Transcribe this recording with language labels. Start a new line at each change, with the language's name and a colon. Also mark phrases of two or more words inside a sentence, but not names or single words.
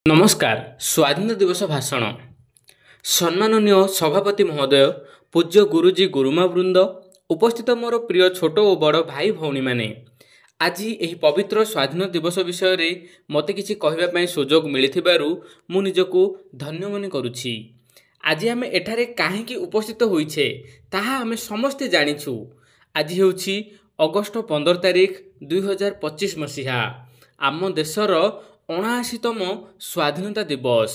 Odia: ନମସ୍କାର। ସ୍ୱାଧୀନତା ଦିବସ ଭାଷଣ। ସମ୍ମାନନୀୟ ସଭାପତି ମହୋଦୟ, ପୂଜ୍ୟ ଗୁରୁଜୀ ଗୁରୁମା ବୃନ୍ଦ, ଉପସ୍ଥିତ ମୋର ପ୍ରିୟ ଛୋଟ ଆଉ ବଡ଼ ଭାଇ ଭଉଣୀ ମାନେ, ଆଜି ଏହି ପବିତ୍ର ସ୍ୱାଧୀନତା ଦିବସ ବିଷୟ ରେ ମୋତେ କିଛି କହିବା ସୁଯୋଗ ମିଳିଥିବାରୁ ମୁଁ ନିଜକୁ ଧନ୍ୟ ମନେ କରୁଛି। ଆଜି ଆମେ ଏଠାରେ କାହିଁକି ଉପସ୍ଥିତ ହୋଇଛୁ ତାହା ଆମେ ସମସ୍ତେ ଜାଣିଛୁ। ଆଜି ହେଉଛି ଅଗଷ୍ଟ 15 ତାରିଖ 2025 ମସିହା, ଆମ ଦେଶର 79ତମ ସ୍ୱାଧୀନତା ଦିବସ।